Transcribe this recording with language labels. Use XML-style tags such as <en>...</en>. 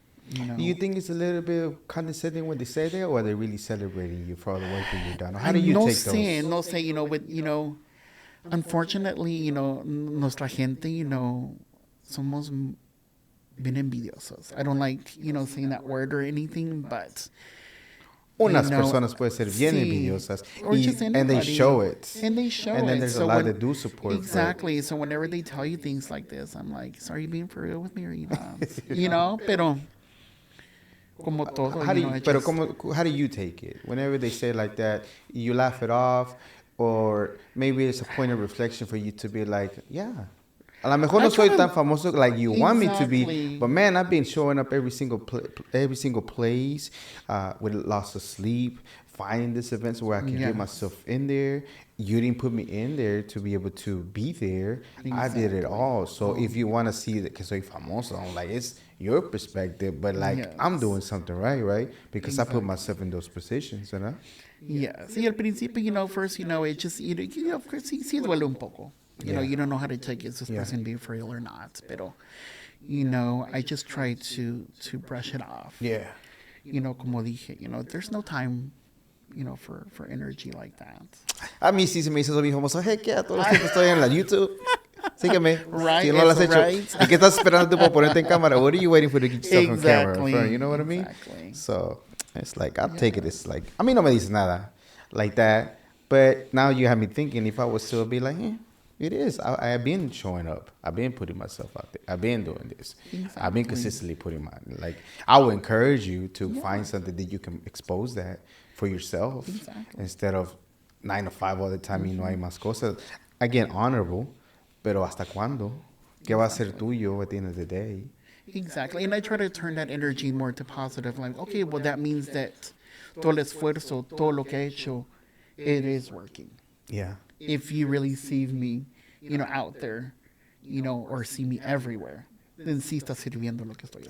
<en>Do you think it's a little bit condescending when they say that, or are they really celebrating you for all the work that you've done? Or how do you take those?</en> <es>No sé,</es> <en>unfortunately,</en> <es>nuestra gente, somos bien envidiosos.</es> <en>I don't like, saying that word or anything, but</en> <es>Unas personas pueden ser bien envidiosas,</es> <en>or just and they anybody. show it. And they show it. And then there's a lot that do support. Exactly. So whenever they tell you things like this, I'm like, so are you being for real with me or you not?</en> <es>Pero como todo,</es> <en>How do you take it? Whenever they say like that, you laugh it off, or maybe it's a point of reflection for you to be like, yeah.</en> <es>A lo mejor no soy tan famoso</es> <en>like you want me to be, but man, I've been showing up every single place with lots of sleep, finding these events where I can get myself in there. You didn't put me in there to be able to be there. Exactly. I did it all. So if you want to see that, because</en> <es>soy famoso,</es> <en>I'm like, it's your perspective, but like I'm doing something right? Because I put myself in those positions, you know? Yes.</en> <es>Y al principio,</es> <en>first, it just, of course,</en> <es>sí duele un poco.</es> <en>You don't know how to take it. Is this person being for real or not?</en> <es>Pero,</es> <en>I just try to brush it off. Yeah.</en> <es>Como dije,</es> <en>there's no time, for energy like that.</en> <es>A mí sí se me hizo eso, mi famoso, hey, ¿qué? Todo el tiempo estoy en la YouTube. Sígueme.</es> <en>Right.</en> <es>Si no lo has hecho.</es> <en>Right.</en> <es>¿Y qué estás esperando tú para ponerte en cámara?</es> <en>What are you waiting for to get yourself on camera? In front? You know what I mean? Exactly. So, it's like, I'll take it. It's like,</en> <es>a mí no me dices nada</es> <en>like that. But now you have me thinking, if I was still be like, it is. I have been showing up. I've been putting myself out there. I've been doing this. Exactly. I've been consistently putting I would encourage you to find something that you can expose that for yourself. Exactly. Instead of 9 to 5 all the time,</en> <es>no hay más cosas.</es> <en>Again, honorable,</en> <es>pero ¿hasta cuándo? ¿Qué va a ser tuyo</es> <en>at the end of the day? Exactly. And I try to turn that energy more to positive. Like, okay, well, that means that</en> <es>todo el esfuerzo, todo lo que he hecho,</es> <en>it is working. Yeah. If you really see me, out there, or see me everywhere, then</en> <es>sí está sirviendo lo que estoy haciendo.</es>